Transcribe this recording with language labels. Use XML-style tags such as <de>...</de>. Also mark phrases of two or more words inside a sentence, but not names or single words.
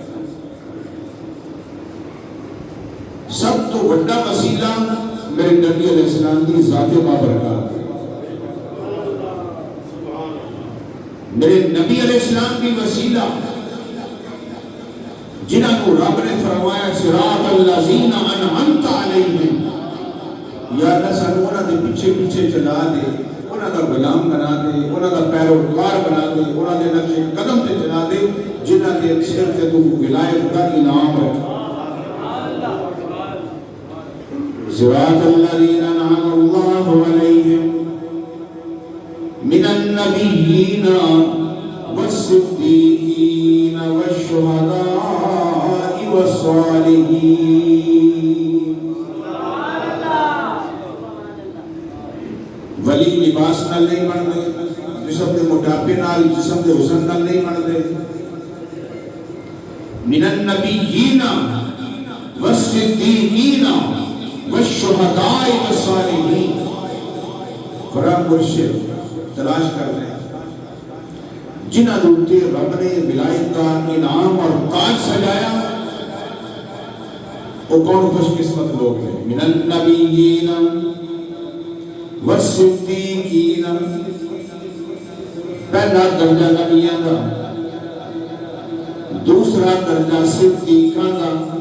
<ur>سب تو بڑا وسیلہ میرے نبی علیہ السلام کی ذات بابرکات ہے.</ur> <pa>میرے نبی علیہ السلام کی وسیلہ جنہاں کو رب نے فرمایا</pa> <ar>صراط الذین انعمت علیہم,</ar> <pa>یا اللہ سانو انہاں دے پیچھے پیچھے چلا دے, انہاں دا غلام بنا دے, انہاں دا پیروکار بنا دے, انہاں دے نقش قدم تے چلا دے جنہاں دے سر تے تو ولایت دا انعام رکھا.</pa> <ar>صراط الذین انعم اللہ علیہم من النبیین والصدیقین والشہداء والصالحین.</ar> <pa>ولی لباس نال نہیں بنتے, جسم دے موٹاپے نال, جسم دے حسن نال نہیں بنتے.</pa> <ar>من النبیین والصدیقین والشہداء والصالحین.</ar> <pa>فرام مرشد تلاش کر رہے ہیں جنہاں دوتے رب نے ولایت کا انعام اور تاج سجایا.</pa> <ur>وہ کون خوش قسمت لوگ ہیں؟</ur> <ar>من النبیین والصدیقین,</ar> <ur>پہلا درجہ نبیوں کا, دوسرا درجہ صدیقاں کا.</ur>